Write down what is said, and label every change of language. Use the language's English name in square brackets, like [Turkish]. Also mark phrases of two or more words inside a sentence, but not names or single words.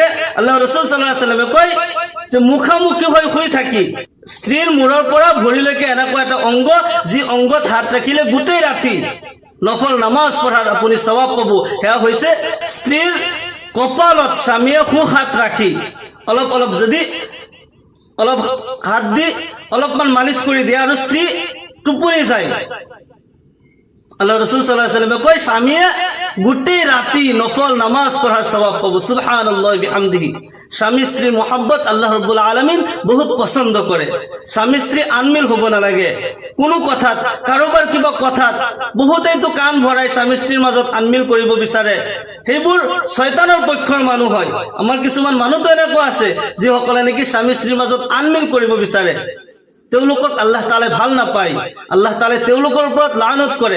[Assamese] আল্লাহ ৰাসূল [Arabic] صلى الله عليه وسلم [Assamese] কয় যে মুখামুখি হৈ শুই থাকি স্ত্ৰীৰ মূৰৰ পৰা ভৰিলৈকে এনেকুৱা এটা অংগ, যি অংগত হাত ৰাখিলে গোটেই ৰাতি নফল নামাজ পঢ়াৰ আপুনি সওয়াব পাব। সেয়া হৈছে স্ত্ৰীৰ কপালত স্বামীয়ে সোঁ হাত ৰাখি অলপ অলপ যদি অলপ হাত দি অলপমান মালিচ কৰি দিয়ে আৰু স্ত্ৰী টোপনি যায়, আল্লাহ রাসূল [Arabic] صلى الله عليه وسلم [Assamese] কয় স্বামীয়ে গোটেই রাতি নফল নামাজ পড়ার সওয়াব পাবো। [Arabic] سبحان الله وبحمده. [Assamese] স্বামী স্ত্রীর মোহাব্বত আল্লাহ রাব্বুল আলামিন বহুত পছন্দ করে। স্বামী স্ত্রী আনমিল হব না লাগে কোনো কথাত, কাৰোবাৰ কিবা কথাত বহুতেই তো কাণ ভৰাই স্বামী স্ত্ৰীৰ মাজত আনমিল কৰিব বিচাৰে, সেইবোৰ শয়তানৰ পক্ষৰ মানুহ হয়। আমাৰ কিছুমান মানুহ তো এনেকুৱা আছে যিসকলে নেকি স্বামী স্ত্ৰীৰ মাজত আনমিল কৰিব বিচাৰে, তেওঁলোকক আল্লাহ তাআলাই ভাল নাপায়, আল্লাহ তাআলাই তেওঁলোকৰ ওপৰত লানত কৰে।